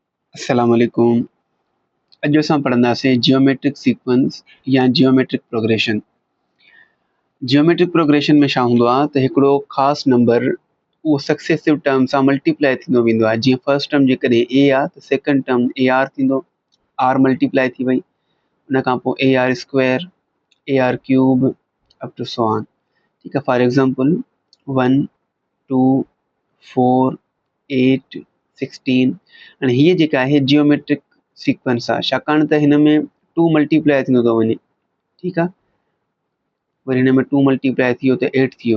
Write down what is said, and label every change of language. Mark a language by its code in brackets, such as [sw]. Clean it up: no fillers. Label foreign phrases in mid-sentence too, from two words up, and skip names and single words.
[ar] السلام علیکم. [sd] अॼु असां पढ़ंदासीं [en] geometric sequence [sd] या [en] geometric progression. geometric progression [sd] में छा हूंदो आहे त हिकिड़ो ख़ासि नंबर उहो [en] successive term [sd] सां मल्टीप्लाई थींदो वेंदो आहे। जीअं [en] first term [sd] जेकॾहिं ए आहे त [en] second term a r [sd] थींदो, [en] r multiply [sd] थी वई, उन खां पोइ [en] a r square, a r cube up to so on. [sd] ठीकु आहे। [en] for example 1 2 4 8 16. [sd] हाणे हीअ जेका आहे [en] geometric sequence [sd] आहे, छाकाणि त हिन में 2 मल्टीप्लाई थींदो थो वञे। ठीकु आहे। वरी हिन में 2 मल्टीप्लाई थी वियो त 8 थी वियो।